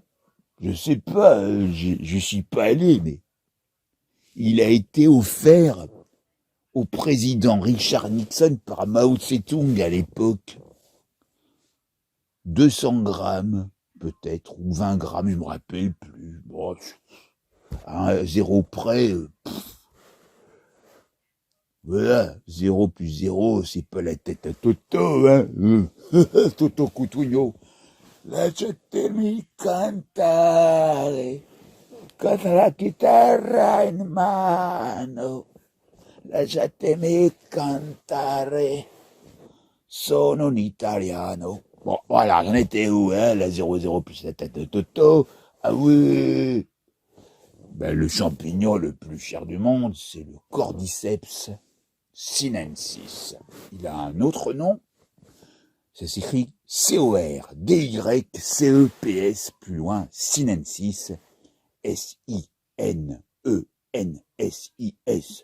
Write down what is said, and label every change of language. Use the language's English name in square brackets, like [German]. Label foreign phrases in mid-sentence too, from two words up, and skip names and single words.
[French] Je sais pas, je suis pas allé, mais il a été offert au président Richard Nixon par Mao Tse-tung à l'époque. 200 grammes, peut-être, ou 20 grammes, je me rappelle plus. Bon, à 0 près, voilà, 0 plus 0, c'est pas la tête à Toto, hein. Toto Cutugno. [Italian] Lasciatemi cantare, con la chitarra in mano. Lasciatemi cantare, sono un italiano. [French] Bon, voilà, j'en étais où, hein, la 0,0 plus la tête de Toto. Ah oui. Ben, le champignon le plus cher du monde, c'est le Cordyceps sinensis. Il a un autre nom. Ça s'écrit CORDYCEPS, plus loin, sinensis, SINENSIS.